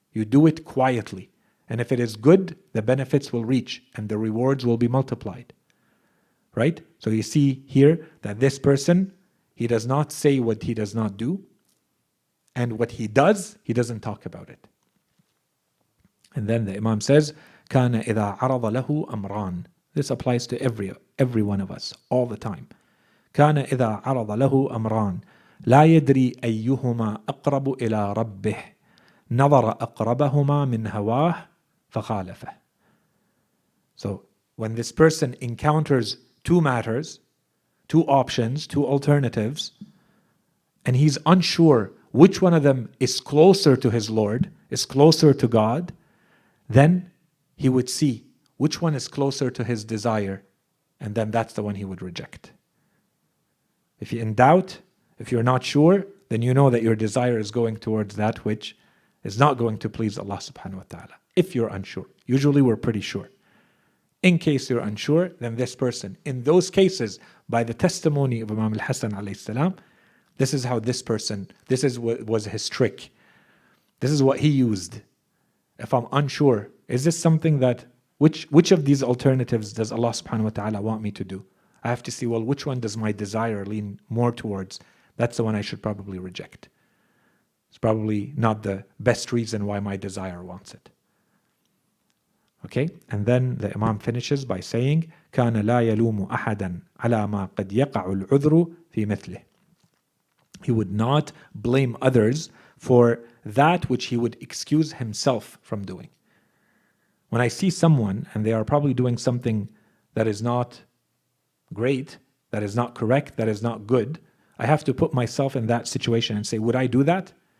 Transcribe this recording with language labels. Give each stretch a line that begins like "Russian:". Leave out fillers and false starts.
English: You do it quietly. And if it is good, the benefits will reach and the rewards will be multiplied. Right? So you see here that this person, He does not say what he does not do. And what he does, he doesn't talk about it. And then the Imam says,
Arabic: كَانَ إِذَا عَرَضَ لَهُ أَمْران.
English: This applies to every one of us, all the time.
Arabic: كَانَ إِذَا عَرَضَ لَهُ أَمْران لا يدري أيهما أقرب إلى ربه نظر أقربهما من هواه فخالفه.
English: So when this person encounters two matters, two options, two alternatives, and he's unsure which one of them is closer to his Lord, is closer to God, then he would see which one is closer to his desire, and then that's the one he would reject. If you're in doubt, if you're not sure, then you know that your desire is going towards that which is not going to please Allah subhanahu wa ta'ala. If you're unsure. Usually we're pretty sure. In case you're unsure, then this person, in those cases, by the testimony of Imam al-Hasan alayhi salam, this is how this person, this is what was his trick. This is what he used. If I'm unsure, is this something that, which of these alternatives does Allah subhanahu wa ta'ala want me to do? I have to see, well, which one does my desire lean more towards? That's the one I should probably reject. It's probably not the best reason why my desire wants it. Okay, and then the Imam finishes by saying,
Arabic: كَانَ لَا يَلُومُ أَحَدًا عَلَى مَا قَدْ يَقَعُ الْعُذْرُ فِي مِثْلِهِ.
English: He would not blame others for that which he would excuse himself from doing. When I see someone and they are probably doing something that is not great, that is not correct, that is not good, I have to put myself in that situation and say, would I do that?